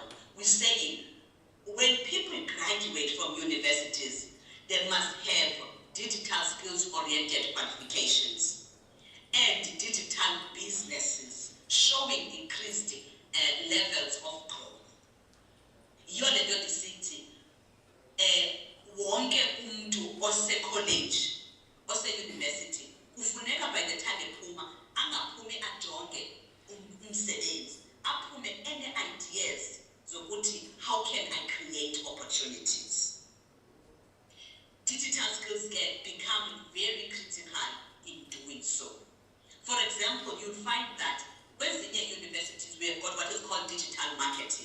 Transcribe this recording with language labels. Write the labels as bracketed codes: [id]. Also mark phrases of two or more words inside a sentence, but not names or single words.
[en] We're saying when people graduate from universities, they must have digital skills-oriented qualifications and digital businesses showing increased levels of growth. Your level city, [zu] wonke umuntu ose-college, ose-university, kufuneka [en] by the time [zu] ephuma, angaphumi ajonge umsebenzi, aphume [en] any ideas [zu] zokuthi [en] how can I create opportunities. Digital skills can become very critical in doing so. For example, you'll find that when senior universities, we have got what is called digital marketing.